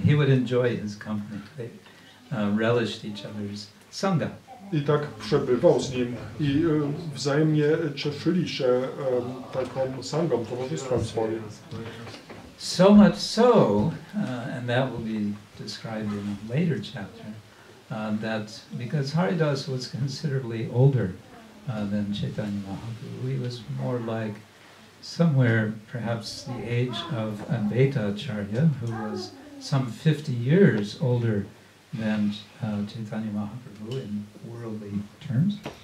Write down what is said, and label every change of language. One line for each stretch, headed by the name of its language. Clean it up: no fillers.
English: He would enjoy his company. They relished each other's sangha.
Polish: I tak przebywał z nim i wzajemnie cieszyli się taką sangą, towarzystwem swoim.
English: So much so, and that will be described in a later chapter, that because Haridas was considerably older than Chaitanya Mahaprabhu, he was more like somewhere perhaps the age of Advaita Acharya, who was some 50 years older than Chaitanya Mahaprabhu in worldly terms.